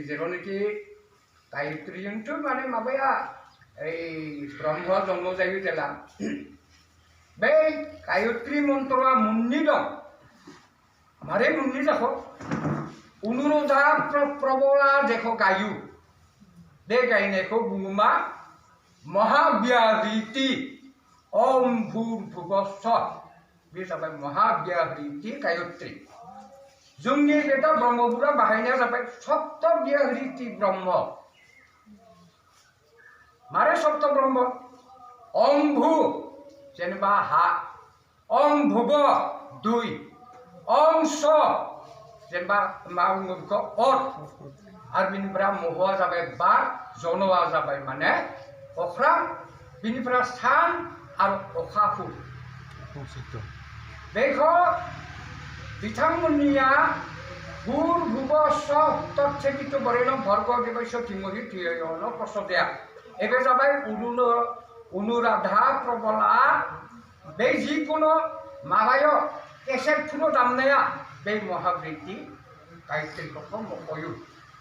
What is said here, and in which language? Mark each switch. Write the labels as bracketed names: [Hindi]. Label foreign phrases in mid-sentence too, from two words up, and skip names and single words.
[Bodo] जेरावनोखि गायत्रीजोंथ' माने माबाया ब्रह्म जन्म जायो जेला बे गायत्री मन्त्रआ मोननै दं मारै मोननै जाखो अनुरोधा प्रबला जेखौ गायो बे गायनायखौ बुङो मा महाव्याहृति [Sanskrit] ओम भूर्भुवः स्वः [Bodo] बे जाबाय महाव्याहृति गायत्री जोंनि बेटा ब्रह्मपुरा बाहायनाया जाबाय सप्त व्याहृति ब्रह्म मारे सप्त ब्रह्म ओम भू जेनेबा हा ओम भुव दुई ओम स जेनेबा मा बुङो बेखौ अर आरो बिनिफ्राय महआ जाबाय बार जनआ जाबाय माने अख्रां बिनिफ्राय सान आरो अखाफोर बेखौ बिथांमोननिया [Sanskrit] भूर्भुवः स्वः तत्सवितु वरेण्यं भर्गो देवस्य धीमहि धियो यो न प्रचोदयात् [Bodo] एबे जाबाय अनुराधा प्रबला बे जिकुनु माबायाव केसेट फुनो दामनाया बे महाव्याहृति गायत्रीखौ मख'यो